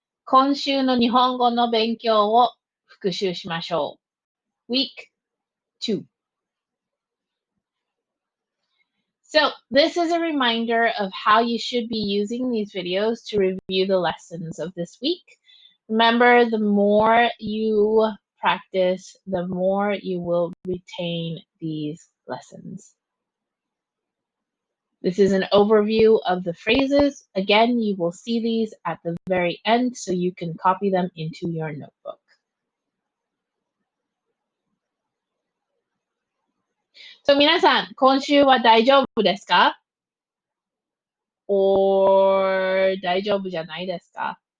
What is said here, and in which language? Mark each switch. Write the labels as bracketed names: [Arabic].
[Japanese] 今週の日本語の勉強を復習しましょう。 [English] Week 2. So, this is a reminder of how you should be using these videos to review the lessons of this week. Remember, the more you practice, the more you will retain these lessons. This is an overview of the phrases. Again, you will see these at the very end so you can copy them into your notebook. [Japanese] So 皆さん、今週は大丈夫ですか？or 大丈夫じゃないですか？